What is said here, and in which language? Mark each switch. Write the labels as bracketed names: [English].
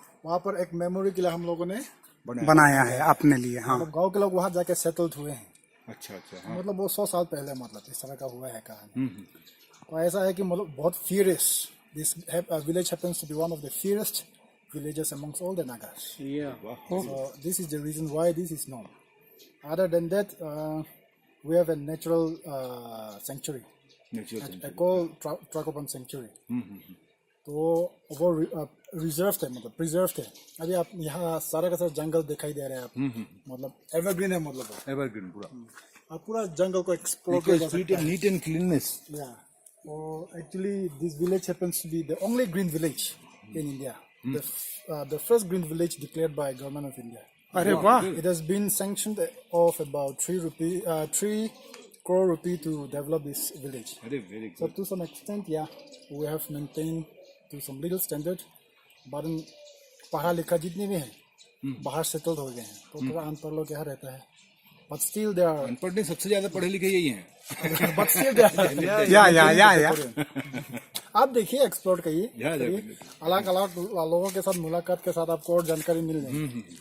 [Hindi] वहाँ पर एक मेमोरी के लिए हम लोगों ने बनाया है अपने लिए। हाँ, मतलब गांव के लोग वहाँ जाके सेटल्ड हुए हैं। अच्छा। हाँ। मतलब वो 100 साल पहले मतलब इस तरह का हुआ है कहानी। तो ऐसा है कि मतलब बहुत फियरेस this village happens to be one of the फियरेस्ट villages amongst all the Nagas. [English] So this is the reason why this is known. Other than that, we have a natural sanctuary, eco Trakopan sanctuary. [Hindi] तो वो reserve है, मतलब preserve है। अभी आप यहाँ सारा का सारा जंगल दिखाई दे रहे हैं आप, मतलब एवरग्रीन है, मतलब एवरग्रीन पूरा। आप पूरा जंगल को एक्सप्लोर कर सकते हैं। [English] Neat and cleanness. Yeah. Actually, this village happens to be the only green village in India. The first green village declared by government of India. [Hindi] अरे वाह, [English] It has been sanctioned of about 3 crore rupee to develop this village. [Hindi] अरे very [English] So to some extent, yeah, we have maintained to some legal standard. [Hindi] But पढ़ा लिखा जितने भी हैं बाहर settled हो गए हैं, तो थोड़ा अनपढ़ लोग यहाँ रहता है। [English] But still there are. [Hindi] अनपढ़ नहीं, सबसे ज्यादा पढ़े लिखे यही हैं। [English] But still there are. या [Hindi] आप देखिए, एक्सप्लोर करिए, अलग अलग लोगों के साथ मुलाकात के साथ आपको और जानकारी मिल जाएगी।